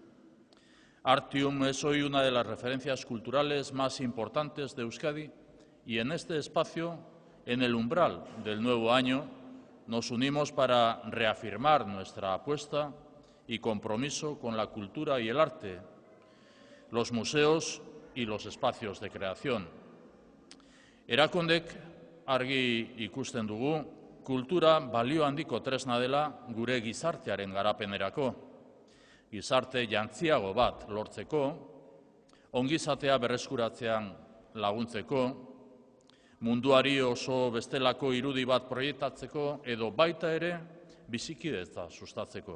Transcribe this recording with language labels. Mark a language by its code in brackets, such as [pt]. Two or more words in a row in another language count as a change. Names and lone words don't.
[es] Artium es hoy una de las referencias culturales más importantes de Euskadi y en este espacio, en el umbral del nuevo año, nos unimos para reafirmar nuestra apuesta y compromiso con la cultura y el arte, los museos y los espacios de creación. [eu] Erakundek argi ikusten dugu, kultura balio handiko tresna dela gure gizartearen garapenerako. Gizarte jantziago bat lortzeko, ongizatea berreskuratzean laguntzeko, munduari oso bestelako irudi bat proiektatzeko edo baita ere bizikidetza sustatzeko.